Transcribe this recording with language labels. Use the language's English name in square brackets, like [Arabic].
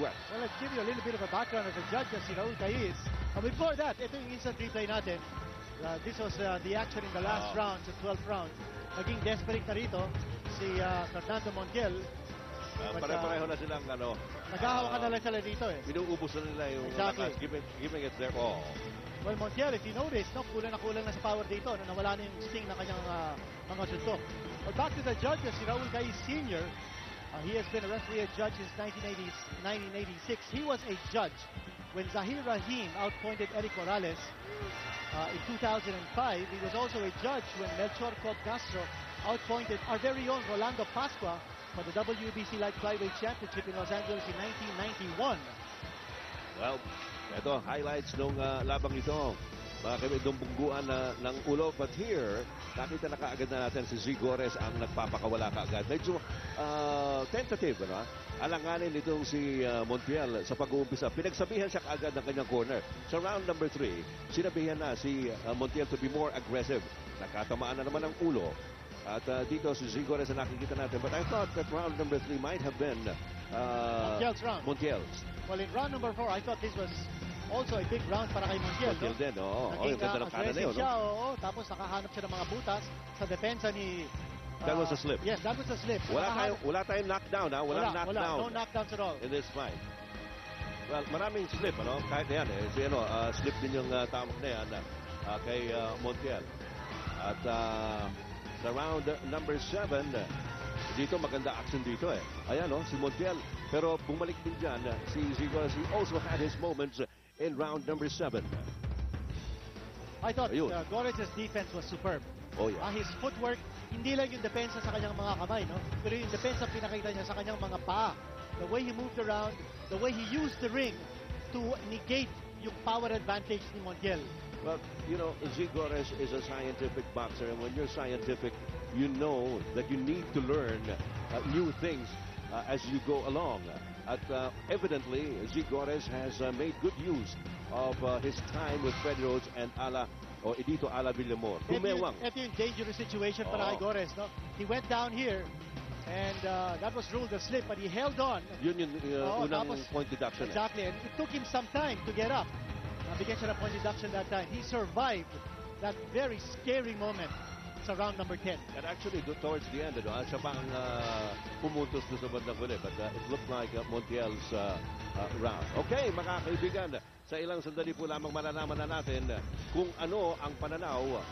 [English] Well, let's give you a little bit of a background of the judges, si Raul Caiz. Before that, [Filipino] ito yung instant replay natin. [English] This was the action in the last round, the 12th round. [Filipino] Naging desperate na rito si Fernando Montiel. Pare-pareho na silang naghahawakan na lang sila dito Binuubos na nila yung [English] giving it their all. Well, Montiel, if you notice, [Filipino] kulang na kulang na sa power dito. Nawala na yung sting ng kanyang mga suntok. [English] Well, back to the judges, si Raul Caiz Sr. He has been a referee and judge since 1986. He was a judge when Zahir Rahim outpointed Eric Morales in 2005. He was also a judge when Melchor Cobb Castro outpointed our very own Rolando Pascua for the WBC Light Flyweight Championship in Los Angeles in 1991. [Filipino] Well, ito, highlights nung labang ito. Mga kami dumbungguan ng ulo. But here, nakita na kaagad na natin si Zigores ang nagpapakawala kaagad. Medyo tentative, alanganin itong si Montiel sa pag-uumpisa. Pinagsabihan siya kaagad ng kanyang corner. Sa round number 3, sinabihan na si Montiel [English] to be more aggressive. [Filipino] Nakatamaan na naman ang ulo At dito si Zigores na nakikita natin. [English] But I thought that round number 3 might have been Montiel's round. Montiel's. Well, in round number 4, I thought this was also a big round [Filipino] para kay Montiel. Montiel din, oo. Naging Ganda ng kanan na yun. siya, tapos nakahanap siya ng mga butas sa depensa ni... [English] That was a slip. Yes, that was a slip. [Filipino] Wala tayong knockdown, ha? Walang knockdown. [English] No knockdowns at all. In this fight. [Filipino] Well, maraming slip, ano? Kahit yan, slip din yung tamak na yan kay Montiel. At sa round number 7, dito maganda action dito eh. Ayan, si Montiel. Pero bumalik din dyan si Zigores. [English] He also had his moments in round number 7. I thought Gores' defense was superb. Oh, yeah. [Filipino] His footwork, hindi lang yung depensa sa kanyang mga kamay, no? Pero yung depensa pinakita niya sa kanyang mga paa. [English] The way he moved around, the way he used the ring to negate [Filipino] yung power advantage ni Montiel. [English] Well, Zigores is a scientific boxer, and when you're scientific, you know that you need to learn new things as you go along. At evidently, Zigores has made good use of his time with Freddie Rhodes and Edito Ala Villamor. [Filipino] Ito yung dangerous situation para kay Gores, no? [English] He went down here, and that was ruled a slip, but he held on. [Filipino] Yun yung unang point deduction. [English] Exactly, and it took him some time to get up. [Filipino] Nabigyan siya ng point deduction that time. [English] He survived that very scary moment sa round number 10. And actually, towards the end, [Filipino] siya pa ang pumuntos doon sa bandang huli. [English] But it looked like Montiel's round. [Filipino] Okay, mga kaibigan, sa ilang sandali po lamang malalaman na natin kung ano ang pananaw.